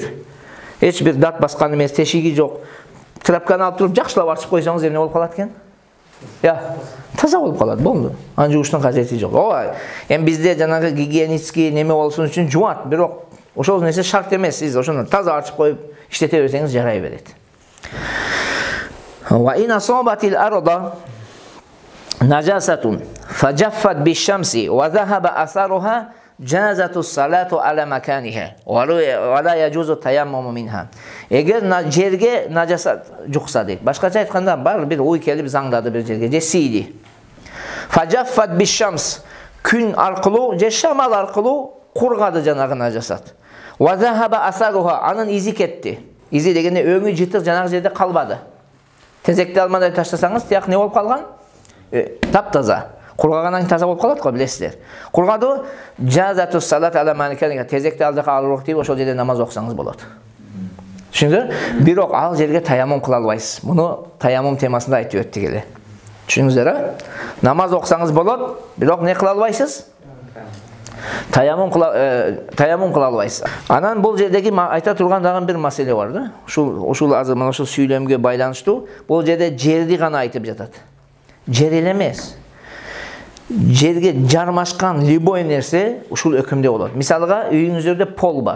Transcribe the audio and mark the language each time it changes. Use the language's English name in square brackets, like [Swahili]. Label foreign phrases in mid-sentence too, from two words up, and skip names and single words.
[Kyrgyz] Эч бир дат баскан эмес, тешиги жок. Трапканы алып туруп жакшылап арчып койсоңуз эмне болуп калат экен? Таза болуп калат, болду. Аны жууштун кажети жок. Ооба, эми бизде жанагы гигиенический неме болсун үчүн жуат, бирок ошол нерсе шарт эмес. Сиз ошону таза арчып коюп иштете берсеңиз жарай берет. [Arabic] وإن أصابت الأرض نجاسة فجفت بالشمس وذهب أثرها جازت الصلاة على مكانها ولا يجوز التيمم منها. [Kyrgyz] Эгер жерге najasat жукса дейт. Башкача айтканда бар бир ой келип заңдады бир жерге, же сийди. [Arabic] فجفت بالشمس [Kyrgyz] күн аркылуу же шамал аркылуу кургады жанагы najasat. [Arabic] وذهب أثرها [Kyrgyz] анын изи кетти. Изи дегенде өңү жытык жанагы жерде калбады. Тезекти алмадай таштасаңыз, тияк не болуп калган? Таптаза. Кургагандан таза болуп калат го, билесиздер. Кургады, [Arabic] جازت الصلاة على [Kyrgyz] манканга, тезекти алдыга алып тийип ошол жерде намаз окусаңыз болот. Түшүндүңүздөр? Бирок ал жерге таяммум кыла албайсыз. Муну таяммум темасында айтып өттүк эле. Түшүндүңүздөр? Намаз окусаңыз болот, бирок не кыла албайсыз? Tayammum kıla alбайсыз. Анан бул жердеги айта турган дагы бир маселе бар да. Ушул азыр мына ушул сүйлөмгө байланыштуу. Бул жерде жерди гана айтып жатат. Жер эле эмес. Жерге жармашкан любой нерсе ушул өкүмдө болот. Мисалга, үйүңүздөрдө пол бар.